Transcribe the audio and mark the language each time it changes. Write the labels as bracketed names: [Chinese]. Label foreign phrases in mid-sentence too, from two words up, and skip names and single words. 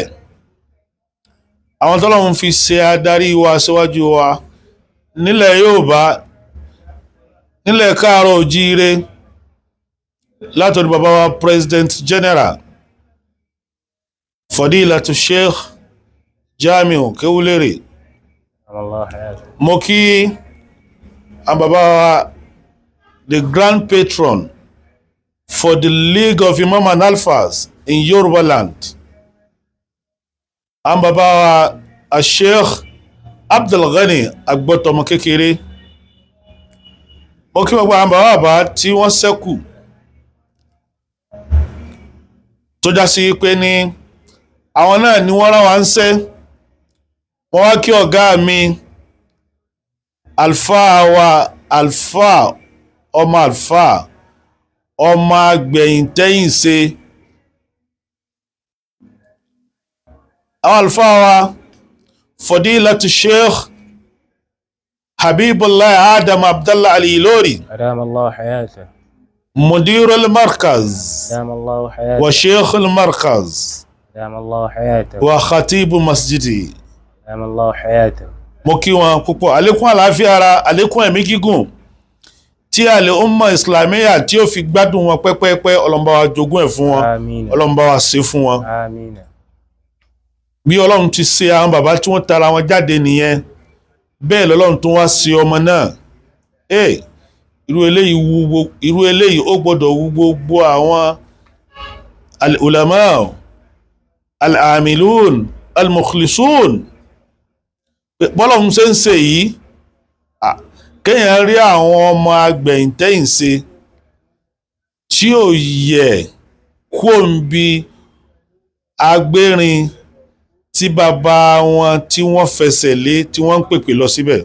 [Yoruba] Àwọn tọ́lọ́run fi ṣe adarí wa síwájú wa nílẹ̀ Yorùbá nílẹ̀ káàárọ̀ oòjíire látọ̀dọ̀ bàbá wa President General Fadilatu Sheikh Jamiu Kewulere. Mo kí àwọn bàbá wa [English] the Grand Patron for the League of Imam and Alfas in Yoruba land. [Yoruba] Àwọn bàbá wa Sheikh Abdul Ghani Agbọ́tọmọ kékeré. Mo kí gbogbo àwọn bàbá tí wọ́n ṣẹ́kù tó já sí pé ní àwọn náà ni wọ́n rán wa ń ṣẹ́. Mo wá kí ọ̀gá mi alfa wa alfa ọmọ agbẹ̀yìn tẹ́yìn ṣe. Àwọn alfa wa Fadilatu Sheikh Habibullah Adam Abdallah Al-Ilori [Arabic] أدام الله حياته. مدير المركز أدام الله حياته. وشيخ المركز أدام الله حياته. وخطيب مسجدي. أدام الله حياته. [Yoruba] Mo kí wọn púpọ̀ àlékún àlàáfíà ara àlékún ẹ̀mí gígùn tí àlè [Arabic] أمة إسلامية [Yoruba] tí ó fi gbádùn wọn pẹ́pẹ́pẹ́ Ọlọ́run bá wa jogún ẹ̀ fún wọn. Àmín. Ọlọ́run bá wa ṣe fún wọn. Àmín. Bí Ọlọ́run ti ṣe àwọn bàbá tí wọ́n tara wọn jáde nìyẹn bẹ́ẹ̀ lọ́lọ́run tó wá ṣe ọmọ náà. Irú eléyìí ó gbọ́dọ̀ wú gbogbo àwọn [Arabic] العلماء العاملون المخلصون. [Yoruba] Bọ́lọ́run ṣe ń ṣe yìí kéèyàn rí àwọn ọmọ agbẹ̀yìntẹ́yìn ṣe tí ò yẹ kó ń bi agbérin tí bàbá wọn tí wọ́n fẹsẹ̀ lé tí wọ́n ń pèpè lọ síbẹ̀.